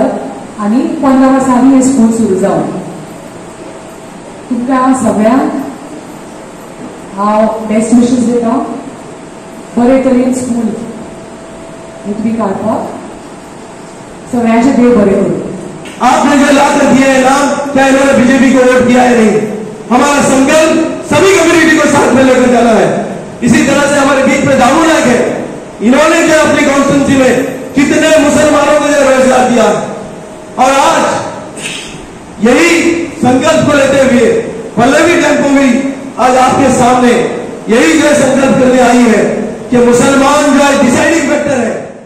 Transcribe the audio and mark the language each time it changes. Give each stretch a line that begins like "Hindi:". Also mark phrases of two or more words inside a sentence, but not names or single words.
Konkani: आनी 15 वर्सांनी हे स्कूल सुरू जावन तुमकां सगळ्यांक हांव
English: best wishes
Konkani: दिता। बरे तरेन स्कूल हे तुमी काडपाक सगळ्यांचे देव बरे करूं।
Hindi: आपने जो लाकर दिया है नाम, क्या इन्होंने बीजेपी को वोट दिया है? नहीं। हमारा संकल्प सभी कम्युनिटी को साथ में लेकर जाना है। इसी तरह से हमारे बीच में दारू नायक है, इन्होंने जो अपनी कॉन्स्टिट्यूंसी में कितने मुसलमानों को रोजगार दिया, और आज यही संकल्प को लेते हुए पल्लवी धेंपो भी आज आपके सामने यही जो संकल्प करने आई है कि मुसलमान जो है
English: deciding factor
Hindi: है।